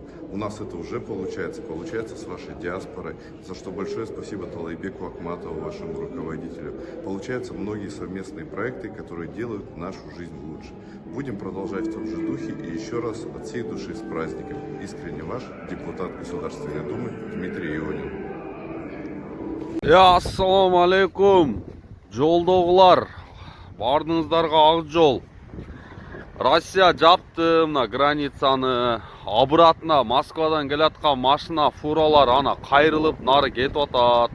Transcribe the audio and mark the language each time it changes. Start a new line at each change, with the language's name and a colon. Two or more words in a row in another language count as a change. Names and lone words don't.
Russian: У нас это уже получается с вашей диаспорой, за что большое спасибо Талайбеку Акматову, вашему руководителю. Получаются многие совместные проекты, которые делают нашу жизнь лучше. Будем продолжать в том же духе, и еще раз от всей души с праздником. Искренне ваш депутат Государственной Думы Дмитрий Ионин.
Kyrgyz: Ассаламу алейкум, жолдогулар, бардыңыздарга ак жол. Россия жапты мына границаны, обратно Москвадан келаткан машина, фуралар ана кайрылып нары кетип атат.